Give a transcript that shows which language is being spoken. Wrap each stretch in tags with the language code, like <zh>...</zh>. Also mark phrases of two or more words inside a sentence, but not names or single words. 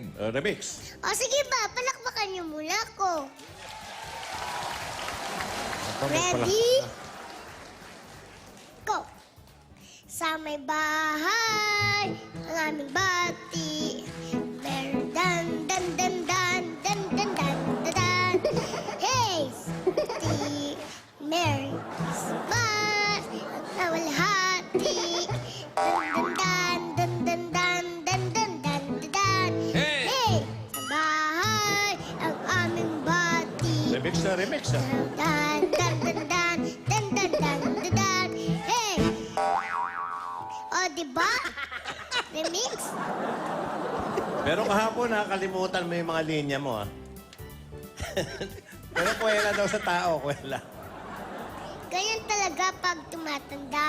<en>Remix.</en> <tl>O sige ba, palakpakan niyo muna ako.</tl> <en>Ready? Go!</en> <tl>Sa may bahay, ang aming bati. Meron dan, dan, dan, dan, dan, dan, dan, dan, dan. Hey! Di,</tl> <en>Merry Christmas!</en> <tl>Ang nawalhati. Dan, dan, dan, dan, dan, dan, dan, dan, dan. Hey! Hey! Sa bahay, ang aming bati. Remix na remix ah. Dan, dan, dan, dan, dan, dan, dan, dan, dan. Hey! O, diba?</tl> <en>Remix?</en> <tl>Pero kahapon nakalimutan mo yung mga linya mo ah. Pero kwela daw sa tao, kwela. Ganyan talaga pag tumatanda.</tl>